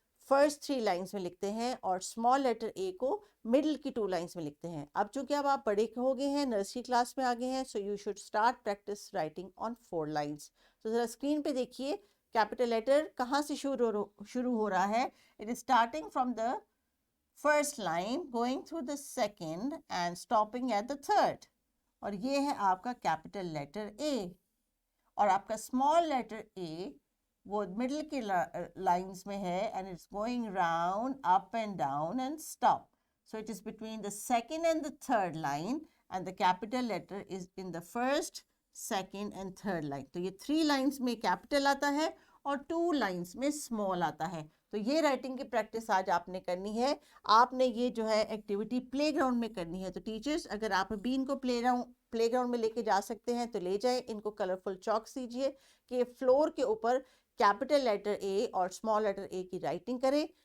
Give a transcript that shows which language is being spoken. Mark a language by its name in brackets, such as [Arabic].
[Urdu] First 3 lines میں لکھتے ہیں اور اسمال لیٹر اے کو مڈل کی 2 لائنس میں لکھتے ہیں. اب چونکہ اب آپ بڑے ہو گئے ہیں, نرسری کلاس میں آ گئے ہیں, [English] So you should start practice writing on 4 lines. [Urdu] تو ذرا اسکرین پہ دیکھیے کیپٹل لیٹر کہاں سے شروع ہو رہا ہے. [English] It is starting from the first line going through the second and stopping at the third. [Urdu] اور یہ ہے آپ کا کیپٹل لیٹر اے. اور آپ کا اسمال لیٹر اے وہ مڈل کی لائنس میں ہے [English] And it's going round up and down and stop. So it is between the second and the third line and the capital letter is in the first, second and third line. [Urdu] تو یہ 3 lines میں capital آتا ہے اور 2 lines میں small آتا ہے. تو یہ رائٹنگ کی پریکٹس آج آپ نے کرنی ہے. آپ نے یہ جو ہے ایکٹیویٹی پلے گراؤنڈ میں کرنی ہے. تو ٹیچرز اگر آپ بھی ان کو پلے گراؤنڈ میں لے کے جا سکتے ہیں تو لے جائیں. ان کو کلرفل چاک دیجیے کہ فلور کے اوپر کیپٹل لیٹر اے اور اسمال لیٹر اے کی رائٹنگ کریں.